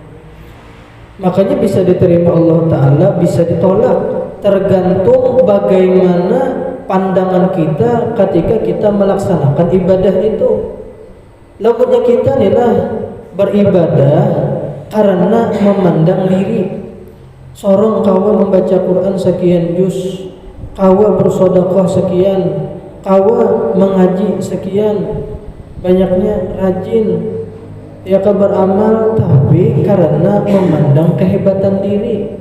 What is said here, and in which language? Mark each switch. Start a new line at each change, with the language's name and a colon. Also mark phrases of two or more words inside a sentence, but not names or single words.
Indonesian: Makanya bisa diterima Allah Ta'ala, bisa ditolak, tergantung bagaimana pandangan kita ketika kita melaksanakan ibadah itu. Lawannya kita inilah beribadah karena memandang diri.
Banjar: Sorong kawa membaca Quran sekian juz, kawa bersedekah sekian, kawa mengaji sekian, banyaknya rajin, ya kan beramal, tapi karena memandang kehebatan diri.